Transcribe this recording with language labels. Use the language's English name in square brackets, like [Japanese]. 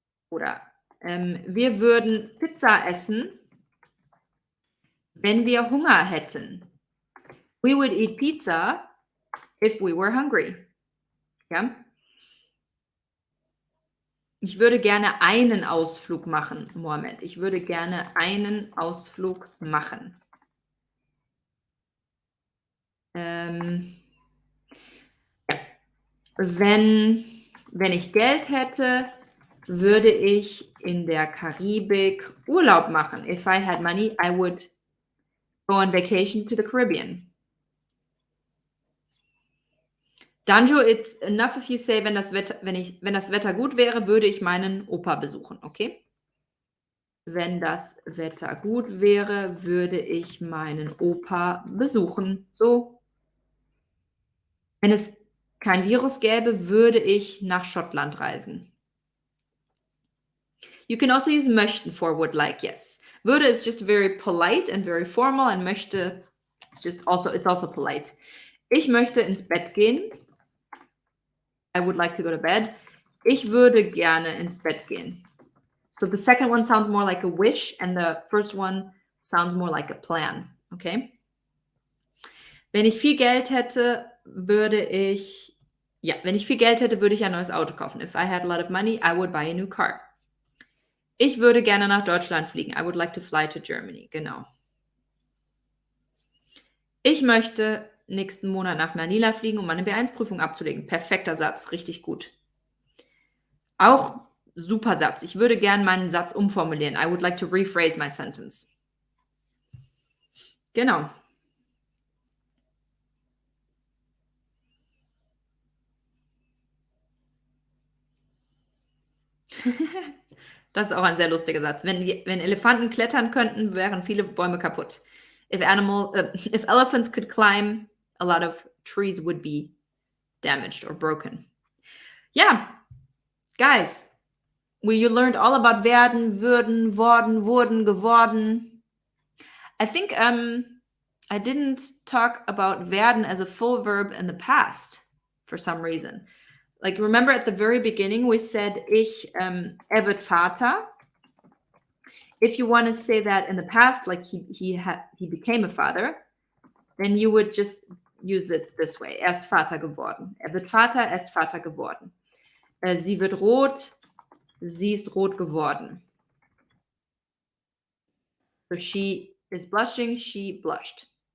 [German] Oder wir würden Pizza essen, wenn wir Hunger hätten. [English] We would eat pizza if we were hungry. [German] Ja? Ich würde gerne einen Ausflug machen, Mohammed. Ich würde gerne einen Ausflug machen. Ja. Wenn ich Geld hätte, würde ich in der Karibik Urlaub machen. [English] If I had money, I would go on vacation to the Caribbean. Danjo, it's enough if you say, [German] wenn das Wetter gut wäre, würde ich meinen Opa besuchen, okay? Wenn das Wetter gut wäre, würde ich meinen Opa besuchen. So. Wenn es kein Virus gäbe, würde ich nach Schottland reisen. [English] You can also use möchten for would like, yes. Würde is just very polite and very formal, and möchte it's also polite. [German] Ich möchte ins Bett gehen. [English] I would like to go to bed. [German] Ich würde gerne ins Bett gehen. [English] So the second one sounds more like a wish, and the first one sounds more like a plan, okay? [German] Wenn ich viel Geld hätte, würde ich ein neues Auto kaufen. [English] If I had a lot of money, I would buy a new car. [German] Ich würde gerne nach Deutschland fliegen. [English] I would like to fly to Germany. [German] Genau. Ich möchte nächsten Monat nach Manila fliegen, um meine B1-Prüfung abzulegen. Perfekter Satz, richtig gut. Auch super Satz. Ich würde gerne meinen Satz umformulieren. [English] I would like to rephrase my sentence. [German] Genau. Das ist auch ein sehr lustiger Satz. Wenn Elefanten klettern könnten, wären viele Bäume kaputt. [English] If elephants could climb, a lot of trees would be damaged or broken. Yeah, guys, you learned all about werden, würden, worden, wurden, geworden. I think I didn't talk about werden as a full verb in the past for some reason. Like, remember at the very beginning, we said wird Vater. If you want to say that in the past, like he became a father, then you would just use it this way. [German] Er ist Vater geworden. Wird Vater, er ist Vater geworden. Sie wird rot, sie ist rot geworden. [English] So she is blushing, she blushed.